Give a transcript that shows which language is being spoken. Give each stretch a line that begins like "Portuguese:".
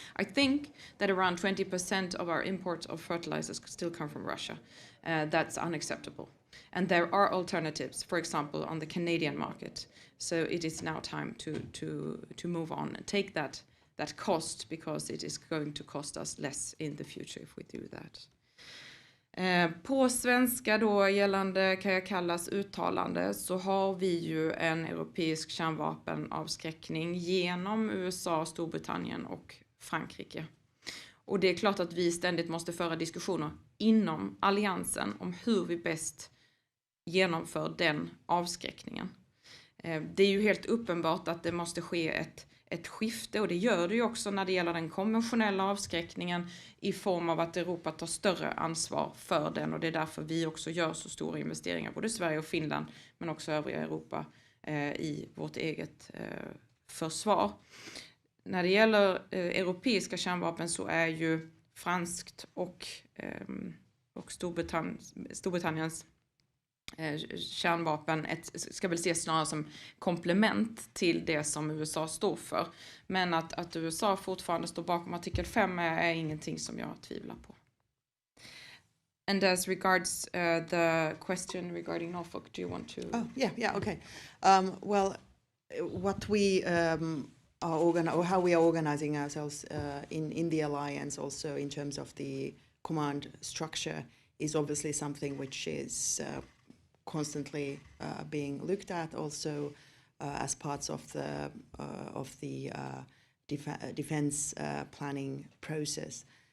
English: I think that around 20% of our imports of fertilizers still come from Russia. That's unacceptable. And there are alternatives, for example, on the Canadian market. So it is now time to move on and take that cost, because it is going to cost us less in the future if we do that.
Swedish: På svenska då, gällande Kaja Kallas uttalande, så har vi ju en europeisk kärnvapenavskräckning genom USA, Storbritannien och Frankrike. Och det är klart att vi ständigt måste föra diskussioner inom alliansen om hur vi bäst genomför den avskräckningen. Det är ju helt uppenbart att det måste ske ett skifte, och det gör det ju också när det gäller den konventionella avskräckningen, i form av att Europa tar större ansvar för den, och det är därför vi också gör så stora investeringar, både Sverige och Finland, men också övriga Europa, i vårt eget försvar. När det gäller europeiska kärnvapen så är ju franskt och Storbritanniens kärnvapen ska väl ses snarare som komplement till det som USA står för. Men att USA fortfarande står bakom artikel 5 är ingenting som jag tvivlar på.
English: And as regards the question regarding Norfolk, do you want to? Oh, yeah, okay. Well, what we or how we are organizing ourselves in the alliance, also in terms of the command structure, is obviously something which is constantly being looked at, also as parts of the defense planning process.